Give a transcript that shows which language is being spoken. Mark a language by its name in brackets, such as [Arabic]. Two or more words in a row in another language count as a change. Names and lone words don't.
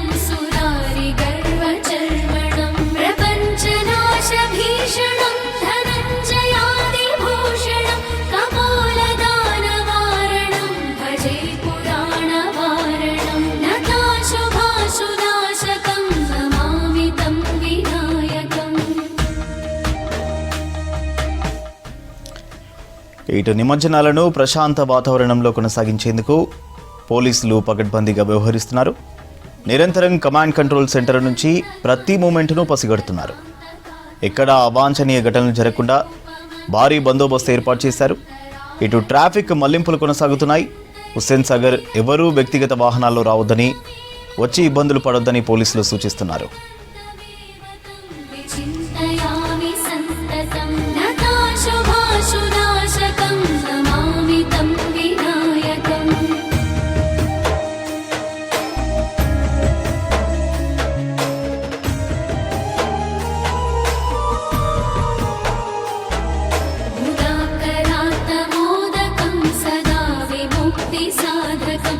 [Sanskrit] सुरारिगर्वचर्वणं प्रपञ्चनाशभीषणं धनञ्जयादिभूषणं कपोलदानवारणं भजे पुराणवारणं नताशुभाशुनाशकं नमामि तं विनायकम्। [Telugu] ఇటు నిమజ్జనాలను ప్రశాంత వాతావరణంలో కొనసాగించేందుకు పోలీసులు పగడ్బందీగా వ్యవహరిస్తున్నారు. నిరంతరం [English] command control centre [Telugu] నుంచి ప్రతి మూమెంట్ను పసిగడుతున్నారు. ఎక్కడా అవాంఛనీయ ఘటనలు జరగకుండా భారీ బందోబస్తు ఏర్పాటు చేశారు. ఇటు ట్రాఫిక్ మళ్లింపులు కొనసాగుతున్నాయి. హుస్సేన్ సాగర్ ఎవరూ వ్యక్తిగత వాహనాల్లో రావద్దని, వచ్చి ఇబ్బందులు పడొద్దని పోలీసులు సూచిస్తున్నారు. [Sanskrit] विचिन्तयामि सन्ततं नताशुभाशुनाशकं नमामि तं विनायकम्। मुदाकरातमोदकं सदा विमुक्तिसाधकं